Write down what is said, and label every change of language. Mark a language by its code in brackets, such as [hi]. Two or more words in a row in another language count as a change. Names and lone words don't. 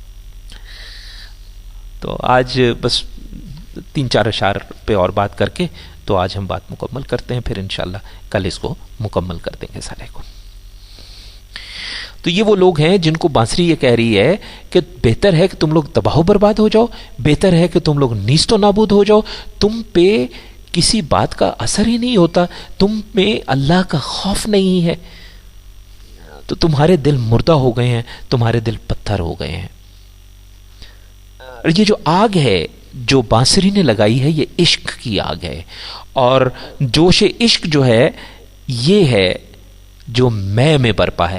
[ur] تو آج بس 3-4 اشعار پہ اور بات کر کے تو آج ہم بات مکمل کرتے ہیں، پھر انشاءاللہ کل اس کو مکمل کر دیں گے سارے کو. تو یہ وہ لوگ ہیں جن کو بانسری یہ کہہ رہی ہے کہ بہتر ہے کہ تم لوگ تباہ و برباد ہو جاؤ، بہتر ہے کہ تم لوگ نیست و نابود ہو جاؤ، تم پہ کسی بات کا اثر ہی نہیں ہوتا، تم میں اللہ کا خوف نہیں ہے، تو تمہارے دل مردہ ہو گئے ہیں، تمہارے دل پتھر ہو گئے ہیں. یہ جو آگ ہے جو بانسری نے لگائی ہے یہ عشق کی آگ ہے، اور جوش عشق جو ہے یہ ہے جو میں برپا ہے.